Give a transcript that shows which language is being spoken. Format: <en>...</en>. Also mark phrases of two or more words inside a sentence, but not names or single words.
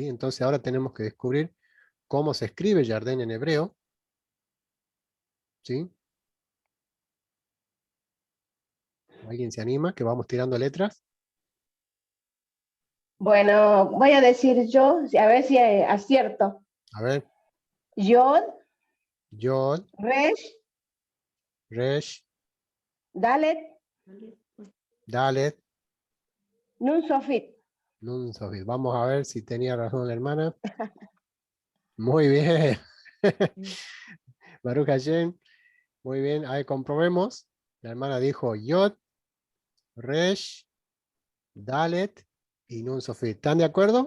<es>Entonces ahora tenemos que descubrir cómo se escribe Yardem en hebreo, ¿sí? ¿Alguien se anima? Que vamos tirando letras. Bueno, voy a decir yo, a ver si acierto. A ver, Yod, Yod, Resh, Resh, Dalet, Dalet, Nun Sofit. Nun, Sofit. Vamos a ver si tenía razón la hermana. Muy bien.</es> <he>ברוך השם.</he> <es>Muy bien. Ahí comprobemos. La hermana dijo Yod, Resh, Dalet y Nun Sofit. ¿Están de acuerdo?</es>